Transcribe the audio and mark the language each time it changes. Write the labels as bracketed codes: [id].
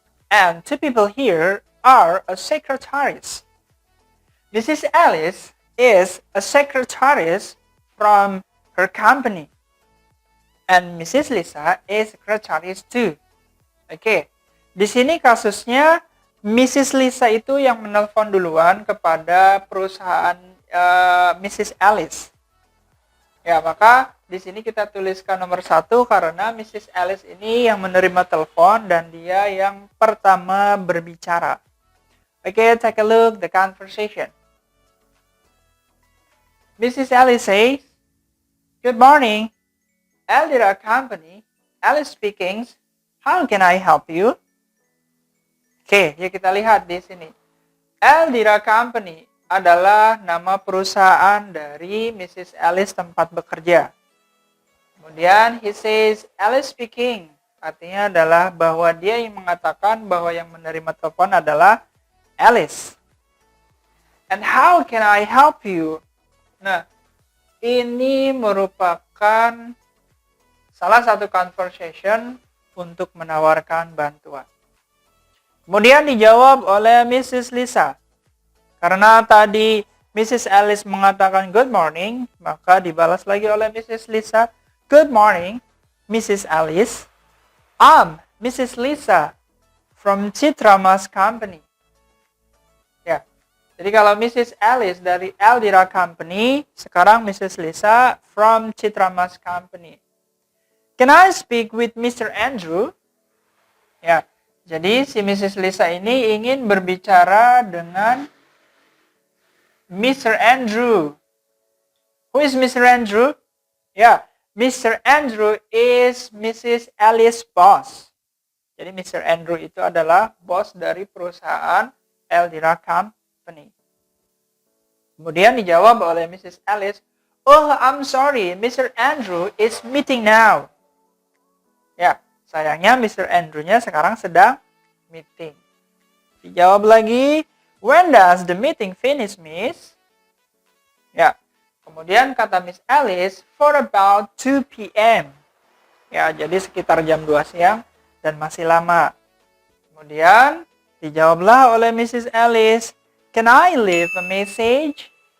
[en] And two people here are a secretaries. Mrs. Alice is a secretaries from her company. And Mrs. Lisa is secretaries too. [id] Oke. Di sini kasusnya Mrs. Lisa itu yang menelpon duluan kepada perusahaan Mrs. Alice. Ya, maka di sini kita tuliskan nomor 1 karena Mrs. Alice ini yang menerima telepon dan dia yang pertama berbicara. [en] Oke, take a look the conversation. Mrs. Alice says, "Good morning, Eldira Company. Alice speaking. How can I help you?" [id] Oke, ya kita lihat di sini. Eldira Company adalah nama perusahaan dari Mrs. Alice tempat bekerja. [en] Kemudian he says, "Alice speaking." [id] Artinya adalah bahwa dia yang mengatakan bahwa yang menerima telepon adalah Alice. [en] And how can I help you? [id] Nah, ini merupakan salah satu conversation untuk menawarkan bantuan. Kemudian dijawab oleh Mrs. Lisa. Karena tadi Mrs. Alice mengatakan [en] good morning, [id] maka dibalas lagi oleh Mrs. Lisa. [en] Good morning, Mrs. Alice. I'm Mrs. Lisa from Citra Mas Company. [id] Ya, jadi kalau Mrs. Alice dari Eldira Company, sekarang Mrs. [en] Lisa from Citra Mas Company. Can I speak with Mr. Andrew? [id] Ya, jadi si [en] Mrs. [id] Lisa ini ingin berbicara dengan Mr. [en] Andrew. Who is Mr. Andrew? Ya, Mr. Andrew is Mrs. Alice's boss. Jadi Mr. [id] Andrew itu adalah bos dari perusahaan Eldira Company. Kemudian dijawab oleh Mrs. Alice, [en] "Oh, I'm sorry, [id] Mr. [en] Andrew is meeting now." [id] Ya, sayangnya [en] Mr. [id] Andrew-nya sekarang sedang meeting. Dijawab lagi, [en] "When does the meeting finish, Miss?" [id] Ya, kemudian kata Miss Alice, [en] "For about 2 p.m." [id] Ya, jadi sekitar jam 2 siang dan masih lama. Kemudian dijawablah oleh Mrs. [en] Alice, "Can I leave a message?"